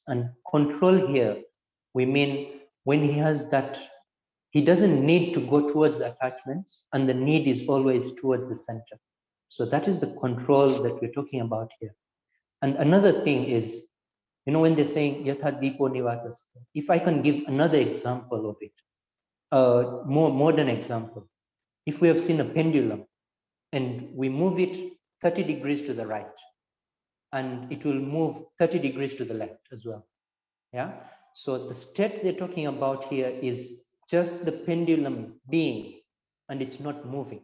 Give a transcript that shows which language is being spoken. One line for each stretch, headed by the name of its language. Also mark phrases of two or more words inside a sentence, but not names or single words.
English: And control here, we mean when he has that, he doesn't need to go towards the attachments, and the need is always towards the center. So that is the control that we're talking about here. And another thing is, you know, when they're saying
Sanskrit: yatha dipo nivatas,
English: if I can give another example of it, a more modern example, if we have seen a pendulum and we move it 30 degrees to the right, and it will move 30 degrees to the left as well. Yeah. So the state they're talking about here is just the pendulum being, and it's not moving.